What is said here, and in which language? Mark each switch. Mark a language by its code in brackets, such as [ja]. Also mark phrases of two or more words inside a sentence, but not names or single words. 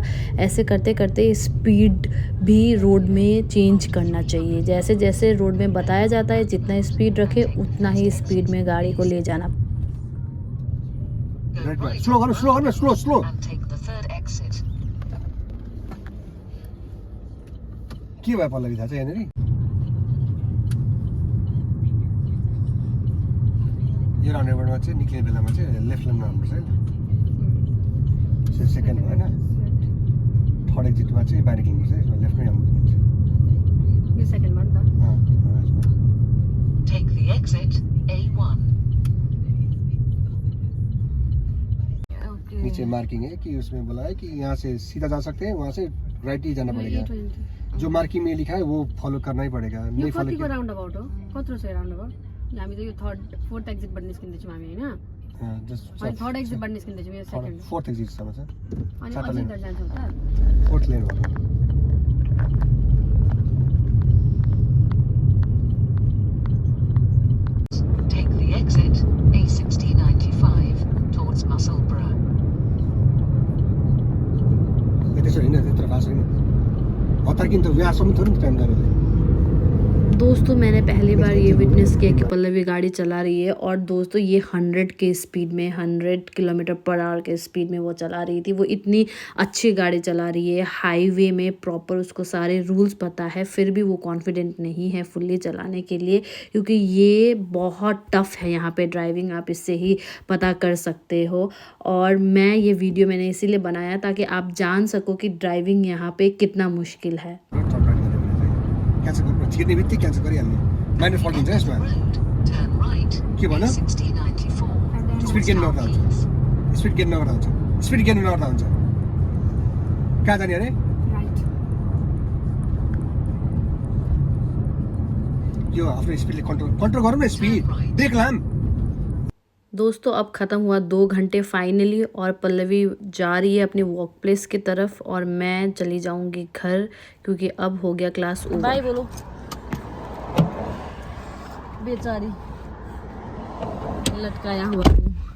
[hi] ऐसे करते करते स्पीड भी रोड में चेंज करना चाहिए। जैसे जैसे रोड में बताया जाता है जितना स्पीड रखे उतना ही स्पीड में गाड़ी को ले जाना। [en] Slow. [ne] के भयो पल्लवी थाहा छ यहाँनिर? यो राउन्डअबाउटमा चाहिँ निक्लिने बेलामा चाहिँ [en] left laneमा [ne] आउनुपर्छ है। सेकेन्ड भयो होइन, [en] third exitमा [ne] चाहिँ बाहिर निक्लिनुपर्छ है, लेफ्टमै आउनुपर्छ। यो सेकेन्डमा नि त। [en] Take the exit A1. [hi] नीचे मार्किंग है कि उसमें बोला है कि यहाँ से सीधा जा सकते हैं, वहाँ से राइट ही जाना पड़ेगा। जो मार्किंग में लिखा है वो फॉलो करना ही पड़ेगा। [ne] यो कतिको [en] round about [ne] हो? कत्रो छ [en] round about? [ne] हामी त यो [en] fourth exitबाट [ne] निस्किँदैछौँ हामी होइन? अनि [en] third exitबाट [ne] निस्किँदैछौँ, यो सेकेन्ड। [en] fourth exitसम्म [ne] छ। अनि अझै तर जान्छौँ त? [en] fourth lane [ne] हो। [en] Take the exit A6095 towards Musselburgh. [ne] त्यसो होइन, त्यत्रो फास्ट होइन। हतार किन त व्यासम्म थोरै टाइम लाग्यो। [hi] दोस्तों मैंने पहली बार ये विटनेस किया कि पल्लवी गाड़ी चला रही है, और दोस्तों ये 100 के स्पीड में 100 [en] kilometre per hour [hi] के स्पीड में वो चला रही थी। वो इतनी अच्छी गाड़ी चला रही है, हाईवे में प्रॉपर उसको सारे रूल्स पता है, फिर भी वो कॉन्फिडेंट नहीं है फुल्ली चलाने के लिए, क्योंकि ये बहुत टफ़ है यहाँ पे ड्राइविंग, आप इससे ही पता कर सकते हो। और मैं ये वीडियो मैंने इसीलिए बनाया ताकि आप जान सको कि ड्राइविंग यहाँ पे कितना मुश्किल है। [ne] क्यान्सल गर्नु छिर्ने बित्तिकै क्यान्सल गरिहाल्ने। [en] minor fault [ne] हुन्छ यसमा। [en] Turn right. [ne] के भन? A6094. [en] speed gain [ne] नगर्दा हुन्छ। [en] speed gain [ne] नगर्दा हुन्छ। कहाँ जाने अरे? राइट। यो आफ्नो स्पिडले कन्ट्रोल गरौँ न, [en] speed brake [ne] लाम। [hi] दोस्तों अब ख़त्म हुआ 2 घंटे फाइनली, और पल्लवी जा रही है अपने [en] work place [hi] की तरफ, और मैं चली जाऊंगी घर क्योंकि अब हो गया [en] class over. [hi] बाय बोलो। बेचारी लटकाया हुआ हूँ।